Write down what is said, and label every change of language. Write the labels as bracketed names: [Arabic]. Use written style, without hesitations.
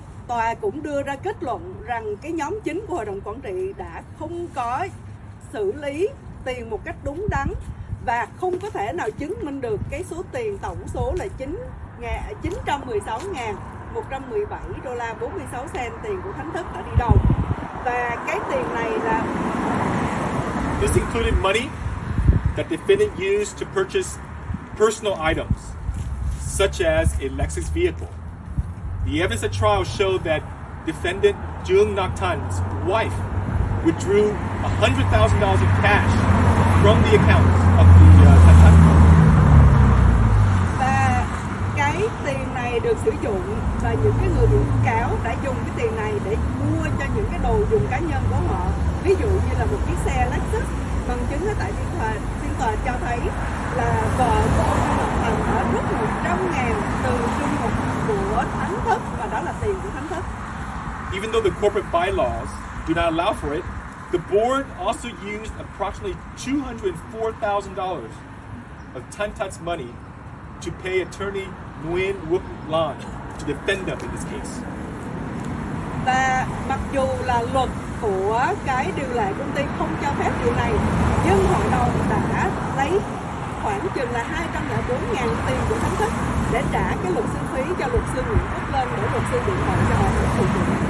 [Vietnamese] Tòa cũng đưa ra kết luận rằng cái nhóm chính của hội đồng quản trị đã không có xử lý tiền một cách đúng đắn và không có thể nào chứng minh được cái số tiền tổng số là $916.117.46 tiền của Thánh Thất đã đi đâu. Và cái tiền này là [English] This included money that defendant used to purchase personal items, such as a Lexus vehicle. The evidence at trial showed that defendant Jung Nak-tan's wife withdrew $100,000 in cash from the account of the Thất. [Vietnamese] Và cái tiền này được sử dụng và những cái người bị cáo đã dùng cái tiền này để mua cho những cái đồ dùng cá nhân của họ. Ví dụ như là một chiếc xe Lexus. Bằng chứng ở tại phiên tòa cho thấy là vợ của ông Ngọc Thành đã rút 100.000 từ trung mục của Thánh Thất và đó là tiền của Thánh Thất. [English] Even though the corporate bylaws do not allow for it, the board also used approximately $204,000 of Thánh Thất money to pay attorney Nguyen Wook Lan to defend them in this case. [Vietnamese] Và mặc dù là luật của cái điều lệ công ty không cho phép điều này, nhưng hội đồng đã lấy khoảng chừng là 204.000 tiền của Thánh Thất để trả cái luật sư phí cho luật sư Nguyễn Phúc Lân để luật sư biện hộ cho họ thực hiện.